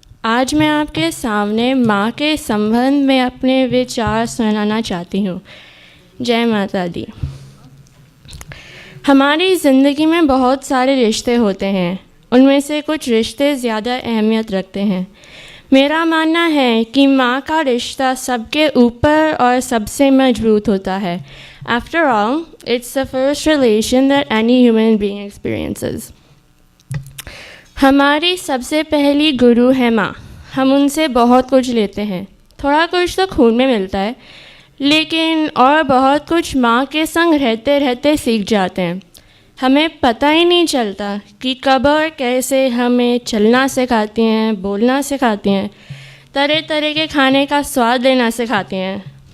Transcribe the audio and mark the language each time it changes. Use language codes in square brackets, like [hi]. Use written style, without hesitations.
[hi] आज मैं आपके सामने माँ के संबंध में अपने विचार सुनाना चाहती हूँ। जय माता दी। हमारी ज़िंदगी में बहुत सारे रिश्ते होते हैं, उनमें से कुछ रिश्ते ज़्यादा अहमियत रखते हैं। मेरा मानना है कि माँ का रिश्ता सबके ऊपर और सबसे मजबूत होता है। [en] After all, it's the first relation that any human being experiences. [hi] हमारी सबसे पहली गुरु है माँ। हम उनसे बहुत कुछ लेते हैं, थोड़ा कुछ तो खून में मिलता है, लेकिन और बहुत कुछ माँ के संग रहते रहते सीख जाते हैं। हमें पता ही नहीं चलता कि कब और कैसे हमें चलना सिखाती हैं, बोलना सिखाती हैं, तरह तरह के खाने का स्वाद लेना सिखाती हैं।